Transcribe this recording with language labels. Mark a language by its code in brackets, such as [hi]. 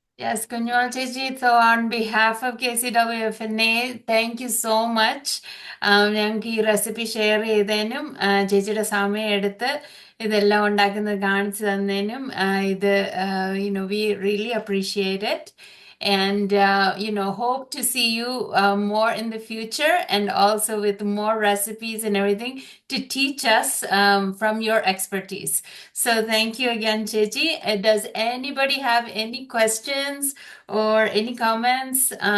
[en] Yes, Kunjwal Chechi, so on behalf of KCWFNA, thank you so much. [ml] ഞങ്ങൾക്ക് ഈ recipe share ചെയ്തതിനും ചേച്ചിയുടെ സമയം എടുത്ത് ഇതെല്ലാം ഉണ്ടാക്കുന്നത് കാണിച്ചു തന്നതിനും ഇത് [en] we really appreciate it. And hope to see you more in the future, and also with more recipes and everything to teach us from your expertise. So thank you again, Chechi. Does anybody have any questions or any comments?